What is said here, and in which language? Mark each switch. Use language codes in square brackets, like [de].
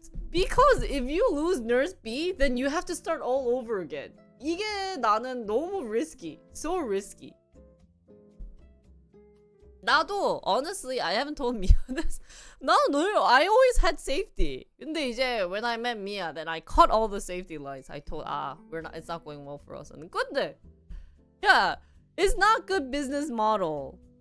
[en] Because if you lose Nurse B, then you have to start all over again. [ko] 이게 나는 너무 risky. [en] So risky. [ko] 나도 [en] honestly I haven't told Mia this. I always had safety. [ko] 근데 이제 [en] when I met Mia, then I cut all the safety lines. I told it's not going well for us. And [ko] 근데 [en] yeah, it's not good business model.